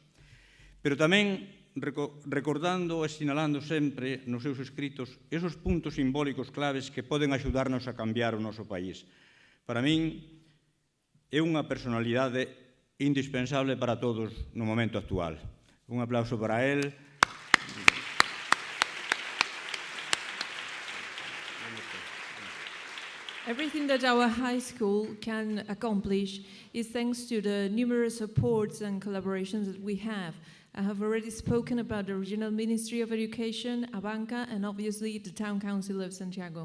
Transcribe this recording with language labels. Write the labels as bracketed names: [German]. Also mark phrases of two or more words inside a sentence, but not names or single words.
[Galician] Pero tamén recordando e sinalando sempre nos seus escritos esos puntos simbólicos claves que poden axudarnos a cambiar o noso país. Para min, é unha personalidade indispensable para todos no momento actual. Un aplauso para él. [English] Everything that our high school can accomplish is thanks to the numerous supports and collaborations that we have. I have already spoken about the Regional Ministry of Education, Abanca, and obviously the Town Council of Santiago.